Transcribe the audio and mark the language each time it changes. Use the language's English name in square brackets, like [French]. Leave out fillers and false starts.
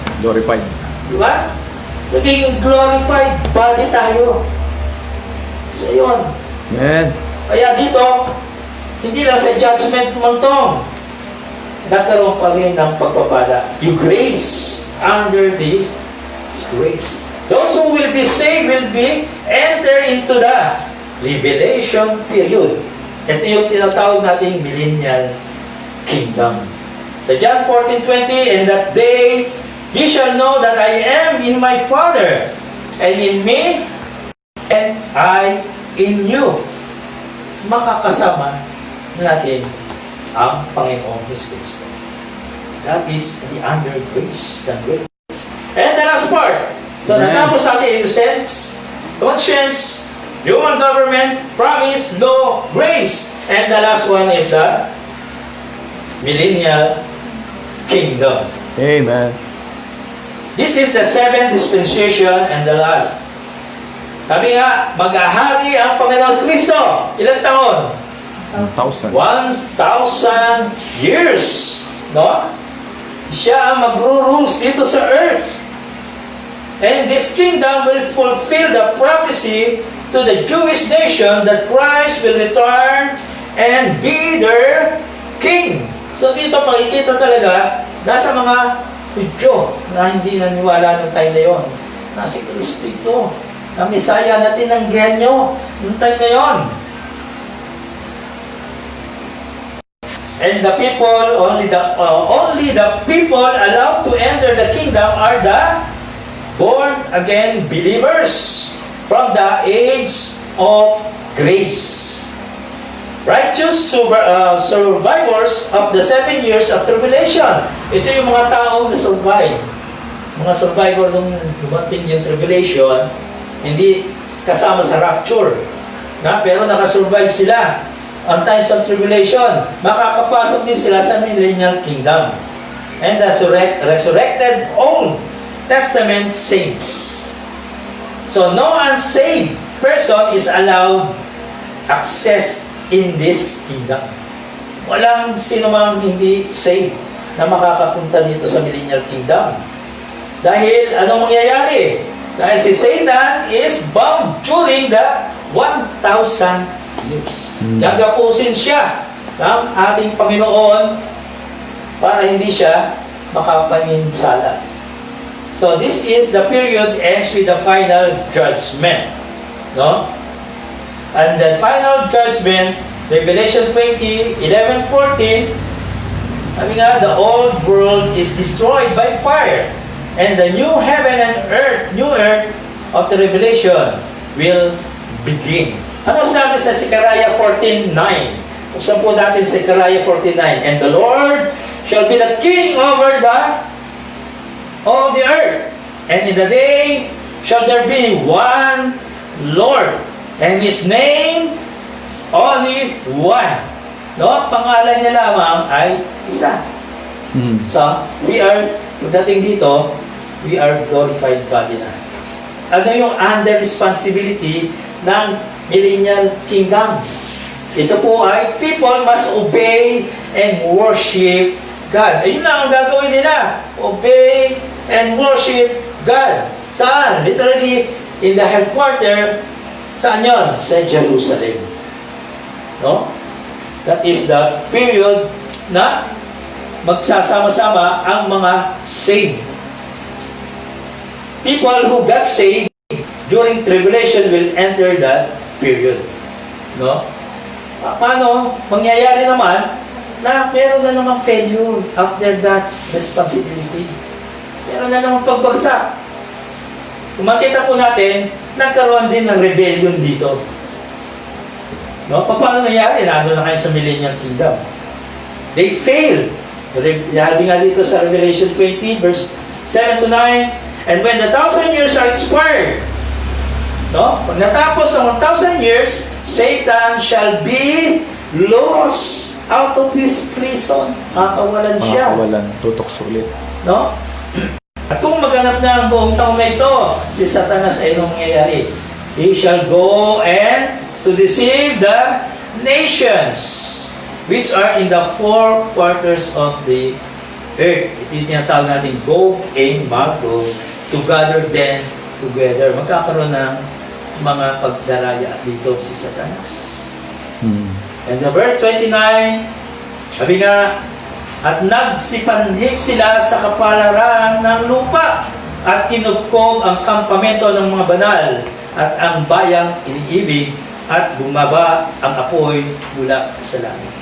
[English] Glorified. [Filipino] Di ba? Naging glorified body tayo. So yun. Amen. Kaya dito, hindi lang sa judgment montong, nagkaroon pa rin ng pagpapala. [English] Yung grace under the grace. Those who will be saved will be enter into the revelation period. [Filipino] Ito yung tinatawag nating millennial kingdom. [English] Sa John 14:20, "And that day ye shall know that I am in my Father, and in me, and I in you." [Filipino] Makakasama natin ang Panginoong Kristo. [English] That is the under grace, the grace. And the last part. So, Amen. [Filipino] natapos natin innocence, conscience, human government, promise, law, grace. [English] And the last one is the millennial kingdom. Amen. This is the seventh dispensation and the last. [Filipino] Sabi nga, mag-ahari ang Panginoon Kristo. Ilang taon? 1,000. [English] 1,000 years. No? [Filipino] Siya ang magrurules dito sa earth. [English] And this kingdom will fulfill the prophecy to the Jewish nation that Christ will return and be their king. [Filipino] So dito pakikita talaga, nasa mga Hudyo na hindi naniwala ng time na yun, na si Kristo ito, na Misaya na tinanggihan nyo ng time na yun. [English] And the people, only the people allowed to enter the kingdom are the born-again believers from the age of grace. Righteous survivors of the 7 years of tribulation. [Filipino] Ito yung mga taong na-survive. Mga survivor nung dumating yung tribulation, hindi kasama sa rapture. Pero nakasurvive sila [English] on times of tribulation. [Filipino] Makakapasok din sila sa millennial kingdom. [English] And the resurrected Old Testament saints. So no unsaved person is allowed access in this kingdom. [Filipino] Walang sino mang hindi saved na makakapunta dito sa millennial kingdom. Dahil anong mangyayari? Dahil si [English] Satan is bound during the 1,000 years. [Filipino] Gagapusin siya ng ating Panginoon para hindi siya makapaninsala. [English] So this is the period ends with the final judgment. No? And the final judgment, Revelation 20, 11, 14, [Filipino] sabi nga, [English] the old world is destroyed by fire, and the new heaven and earth, new earth of the Revelation will begin. [Filipino] Ano sabi sa Zechariah 14:9? Buksan po natin Zechariah 14:9. [English] And the Lord shall be the king over all the earth. And in the day shall there be one Lord, and His name is only one. No? [Filipino] Pangalan niya lamang ay isa. [English] So, [Filipino] pagdating dito, [English] we are glorified body na. [Filipino] Ano yung under responsibility ng millennial kingdom? Ito po ay [English] people must obey and worship God. [Filipino] Ayun lang ang gagawin nila. [English] Obey and worship God. [Filipino] Saan? [English] Literally, in the headquarters [Filipino] Saan yun? Sa Jerusalem. No? [English] That is the period [Filipino] na magsasama-sama ang mga [English] saved. People who got saved during tribulation will enter that period. No? [Filipino] Paano? Mangyayari naman na meron na namang failure after that responsibility. Meron na namang pagbagsak. Kung makita po natin, nagkaroon din ng rebellion dito. No? Paano nangyari? Nandun na kayo sa Millennial Kingdom. [English] They failed. [Filipino] Sabi nga dito sa [English] Revelation 20, verse 7 to 9, and when the 1,000 years are expired, no? [Filipino] Pag natapos ang [English] 1,000 years, Satan shall be lost out of his prison. [Filipino] Makakawalan siya. Makakawalan. Tutok sulit. No? At kung maganap na ang buong taon na ito, si Satanas ay anong mangyayari? [English] He shall go and to deceive the nations which are in the four quarters of the earth. [Filipino] Ito yung tinatawag natin Gog and Magog, [English] to gather them together. [Filipino] Magkakaroon ng mga pagdaraya dito si Satanas. [English] And the verse 29, [Filipino] sabi nga, at nagsipanhik sila sa kapalaran ng lupa at kinubkob ang kampamento ng mga banal at ang bayang iniibig at bumaba ang apoy mula sa langit.